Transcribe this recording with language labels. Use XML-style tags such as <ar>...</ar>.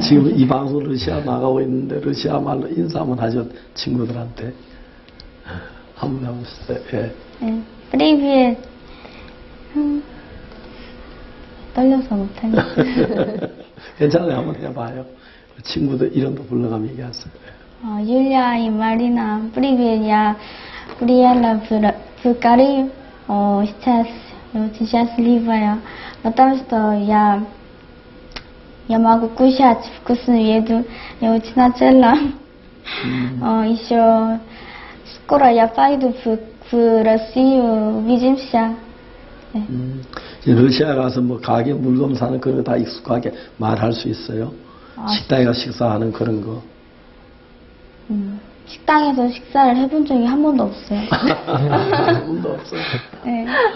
<ko>지금 이 방송 러시아 나가고 있는데 러시아 말로 인사 한번 하죠, 친구들한테. 한번 해보세요. 예. 네, 프리비에 떨려서 못하겠어요. 괜찮아요, 한번 해봐요. 친구들 이름도 불러가면 얘기하세요.</ko> <ru>Юлия и Марина, привет, я приехала в Корею, сейчас я очень счастливая, потому что я могу кушать вкусную еду, я очень начала. Еще скоро я пойду в Россию, увидимся.</ru> <ko>네. 러시아 가서 뭐 가게 물건 사는 그런 거 다 익숙하게 말할 수 있어요? 식당에 가서 식사하는 그런 거. 식당에서 식사를 해본 적이 한 번도 없어요. 한 번도 없어요? 네.</ko>